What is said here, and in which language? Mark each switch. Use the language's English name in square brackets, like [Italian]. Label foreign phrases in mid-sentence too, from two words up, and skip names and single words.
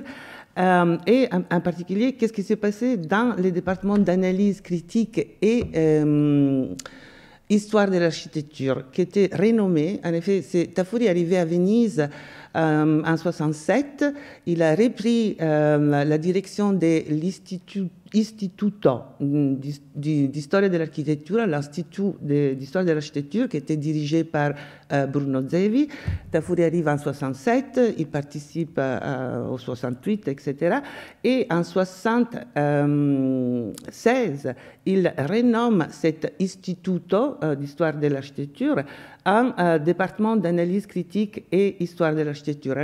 [French] Et en particulier, qu'est-ce qui s'est passé dans les départements d'analyse critique et histoire de l'architecture, qui était renommé. En effet, Tafuri est arrivé à Venise en 67. Il a repris la direction de l'Istituto di Storia dell'Architettura, l'Institut d'Histoire de l'Architecture, qui était dirigé par Bruno Zevi. Tafuri arrive en 67, il participe au 68, etc. Et en 76, il renomme cet Istituto d'Histoire de l'Architecture en département d'analyse critique et histoire de l'architecture.